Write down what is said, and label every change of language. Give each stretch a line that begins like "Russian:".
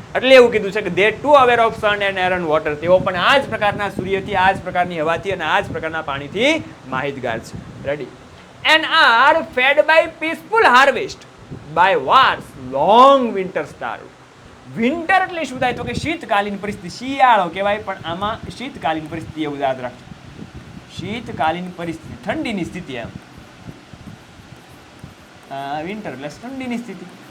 Gujarati: એટલે એવું કીધું છે કે
English: they too aware of sun and air and water.
Gujarati: તેઓ પણ આ જ પ્રકારના સૂર્યથી, આ જ પ્રકારની હવાથી અને આ જ પ્રકારના પાણીથી માહિતગાર છે. Ready?
English: and are fed by peaceful harvest by wars long winter starved.
Gujarati: Winter એટલે શું થાય? તો કે શીતકાલીન પરિસ્થિતિ, શિયાળો કહેવાય પણ આમાં શીતકાલીન પરિસ્થિતિ, એવું યાદ રાખજો. શીતકાલીન પરિસ્થિતિ, ઠંડીની સ્થિતિ. એમ વિન્ટર એટલે ઠંડીની સ્થિતિ.